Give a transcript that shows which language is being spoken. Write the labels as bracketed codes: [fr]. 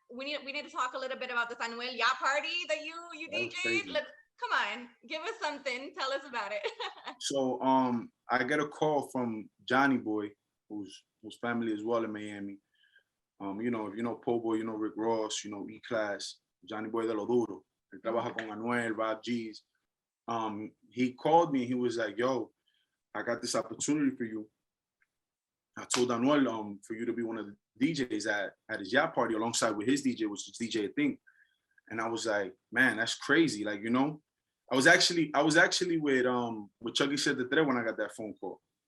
[en] We need to talk a little bit about the Anuel yacht party that you DJ'd. Come on, give us something. Tell us about it. So I get a call from Johnny Boy, whose family as well in Miami. You know, if you know Po Boy, you know Rick Ross, you know E-Class, Johnny Boy de lo Duro. [es] Él trabaja con Anuel, Rob G's. [en] He called me and he was like, yo, I got this opportunity for you. I told Anuel for you to be one of the DJs at his yacht party alongside with his DJ, which is DJ Thing. And I was like, man, that's crazy. Like, you know, I was actually with Chucky Said the Thread when I got that phone call.